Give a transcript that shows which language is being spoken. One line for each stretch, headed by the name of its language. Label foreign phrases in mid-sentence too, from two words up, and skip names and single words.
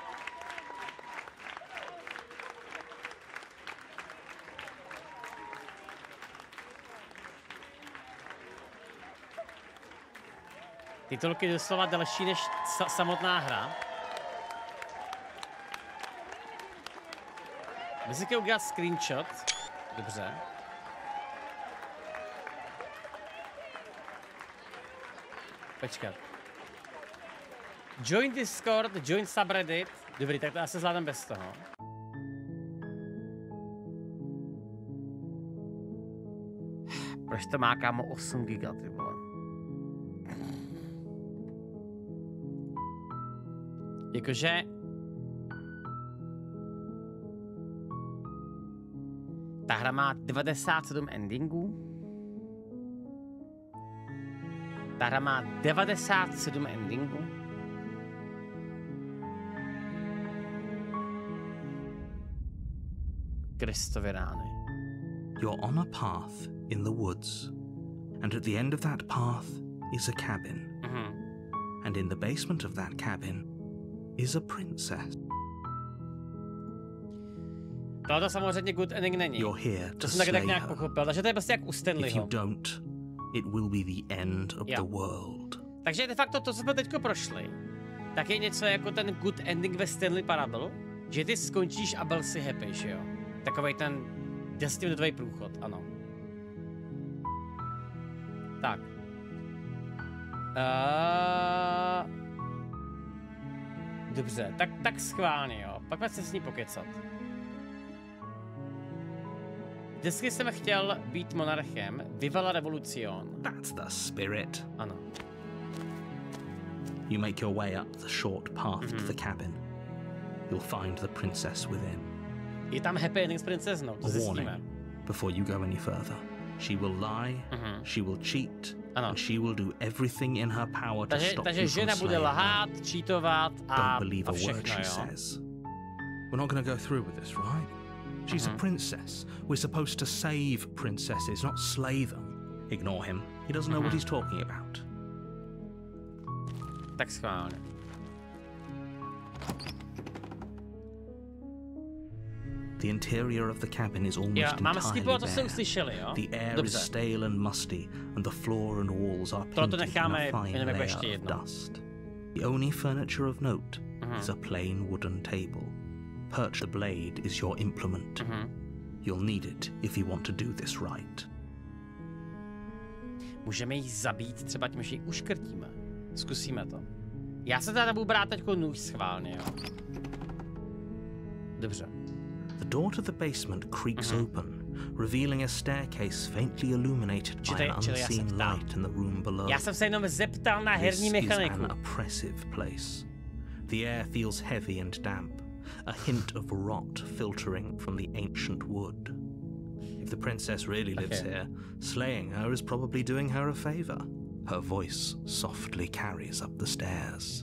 Czech: Titulky doslova delší než samotná hra. Musíte udělat screenshot. Dobře. Počkat.
English: Join Discord, join subreddit.
Czech: Dobrý, tak to asi zvládám bez toho. Proč to má, kámo, 8 giga, ty vole? Jakože... Ta hra má 97 endingů. Ta hra má 97 endingů. Kristovy rány.
English: You're on a path in the woods, and at the end of that path is a cabin. And in the basement of that cabin is a princess.
Czech: To samozřejmě
English: good ending
Czech: není.
English: You're here to to
Czech: jsem tak nějak
English: her.
Czech: pochopil, takže to je prostě jak u Stanleyho.
English: If you don't, it will be the end of the world.
Czech: Takže de facto to, co jsme teďko prošli, tak je něco jako ten
English: good ending
Czech: ve Stanley Parable, že ty skončíš a byl si happy, že jo? Takovej ten 10minutový průchod, ano. Tak. Dobře, tak schválně, jo. Pak se s ní pokecat. Vždycky jsem chtěl být monarchem,
Spanish: Viva revolucion.
English: That's the spirit.
Czech: Ano.
English: You make your way up the short path to the cabin. You'll find the princess within.
Czech: Je tam
English: happy ending
Czech: s princeznou, to zjistíme.
English: Before you go any further. She will lie, she will cheat,
Czech: ano.
English: And she will do everything in her power to stop
Czech: takže
English: you
Czech: žena
English: from
Czech: bude
English: slaying
Czech: lhát, cheatovat a
English: Don't believe a word she says. We're not going to go through with this, right? She's a princess. We're supposed to save princesses, not slay them. Ignore him. He doesn't know what he's talking about.
Czech: Tak schválně.
English: The interior of the cabin is almost
Czech: máme
English: entirely
Czech: skipovat, to jste
English: bare.
Czech: uslyšeli, jo?
English: The air
Czech: Dobře.
English: is stale and musty, and the floor and walls are
Czech: Tohle to
English: painted in
Czech: necháme
English: a fine
Czech: jenom jako
English: layer
Czech: ještě
English: of
Czech: jedno.
English: dust. The only furniture of note is a plain wooden table. Perched the blade is your implement. You'll need it if you want to do this right.
Czech: Můžeme jí zabít třeba tím, že ji uškrtíme. Zkusíme to. Já se teda budu brát teďko nůž schválně, jo. Dobře.
English: The door to the basement creaks open, revealing a staircase faintly illuminated by an unseen light in the room below.
Czech: Já jsem se jenom zeptal na herní mechaniku.
English: This is an oppressive place. The air feels heavy and damp, a hint of rot filtering from the ancient wood. If the princess really lives here, slaying her is probably doing her a favor. Her voice softly carries up the stairs.